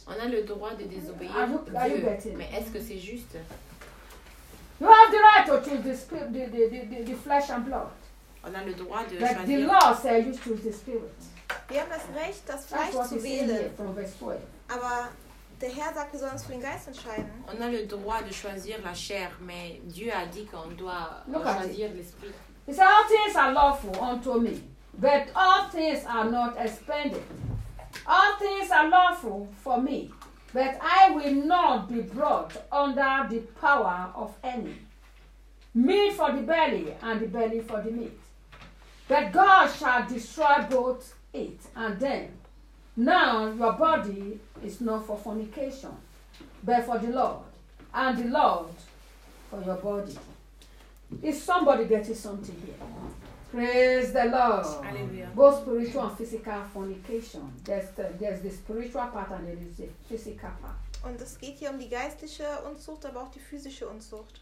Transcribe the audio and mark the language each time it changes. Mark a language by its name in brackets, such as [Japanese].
[French] On a le droit de désobéir Dieu. Mais est-ce que c'est juste? [English] You have the right to choose the spirit, the flesh and blood. [French] On a le droit de [English] but the law says you choose the spirit. [German] Wir haben das Recht, das Fleisch zu wählen. [English] From verse 12. [German] Aber der Herr sagt, wir sollen uns für den Geist entscheiden. [French] On a le droit de choisir la chair, mais Dieu a dit qu'on doit choisir l'esprit. [English] He said, all things are lawful unto me. But all things are not expended. All things are lawful for me, but I will not be brought under the power of any. Meat for the belly and the belly for the meat. But God shall destroy both it and them. Now your body is not for fornication, but for the Lord, and the Lord for your body. Is somebody getting something here? Praise the Lord. Hallelujah. Both spiritual and physical fornication. There's the spiritual part and there is the physical part. [German] Und es geht hier um die geistliche Unzucht, aber auch die physische Unzucht.